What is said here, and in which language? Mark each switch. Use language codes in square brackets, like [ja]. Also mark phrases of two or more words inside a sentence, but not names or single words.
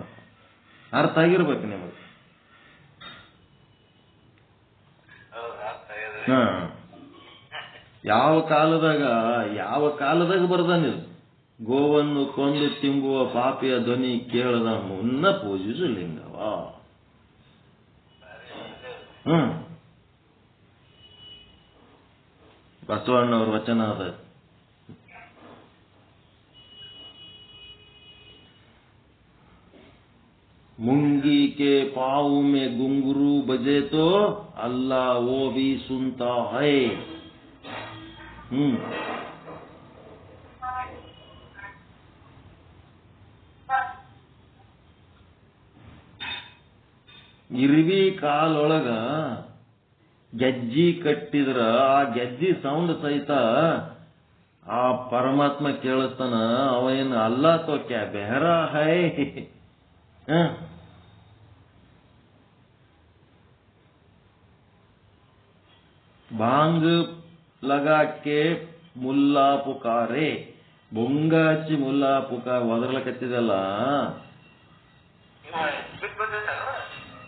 [kn] ಅರ್ಥ ಆಗಿರ್ಬೇಕು ನಿಮಗೆ. ಯಾವ ಕಾಲದಾಗ ಬರ್ದಾನಿದು? ಗೋವನ್ನು ಕೊಂದು ತಿಂಬುವ ಪಾಪಿಯ ಧ್ವನಿ ಕೇಳದ ಮುನ್ನ ಪೂಜಿಸು ಲಿಂಗವ. ಬಸವಣ್ಣವ್ರ ವಚನ ಅದ. [hi] मुंगी के पाँव में घुंघरू बजे तो अल्लाह वो भी सुनता है. [kn] ಇರ್ವಿ ಕಾಲೊಳಗ ಗೆಜ್ಜಿ ಕಟ್ಟಿದ್ರ ಆ ಗೆಜ್ಜಿ ಸೌಂಡ್ ಸಹಿತ ಆ ಪರಮಾತ್ಮ ಕೇಳಿಸ್ತಾನ. [hi] ಅವೇನು अल्ला तो क्या बहरा है. भांग लगा के मुल्ला पुकारे. [kn] ಬೊಂಗ ಹಚ್ಚಿ [hi] मुल्ला पुकार [kn] ಒದರ್ಲಕತ್ತಿದಲ್ಲ. ಬಿಟ್ಟು ಬಂದಿದ್ದಾರ